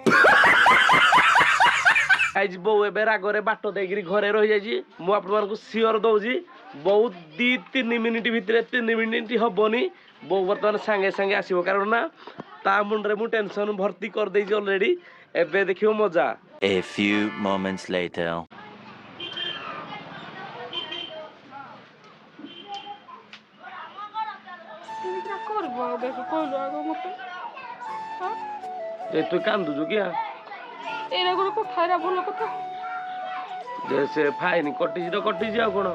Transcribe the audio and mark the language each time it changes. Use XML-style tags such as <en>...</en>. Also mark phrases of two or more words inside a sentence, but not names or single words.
<or>ଗାଇଜ ବୋଉ ଏବେ ରାଗରେ ବାଟ ଦେଇକିରି ଘରେ ରହିଯାଇଛି। ମୁଁ ଆପଣମାନଙ୍କୁ ସିଓର ଦଉଛି ବୋଉ 2-3 ମିନିଟ୍ ଭିତରେ 3 ମିନିଟ୍ ହବନି ବୋଉ ବର୍ତ୍ତମାନ ସାଙ୍ଗେ ସାଙ୍ଗେ ଆସିବ। କାରଣ ନା ତା ମୁଣ୍ଡରେ ମୁଁ ଟେନସନ ଭର୍ତ୍ତି କରିଦେଇଛି ଅଲରେଡି। ଏବେ ଦେଖିବ ମଜା।</or> <en>A few moments later.</en> <or>ତୁ କାନ୍ଦୁଛୁ କିଆ? ଏଇଟା ଗୋଟେ କଥା, ଏଇଟା ଭଲ କଥା। ଯେ ସେ ଫାଇନ୍ କଟିଛି ତ କଟିଛି ଆଉ କ'ଣ?</or>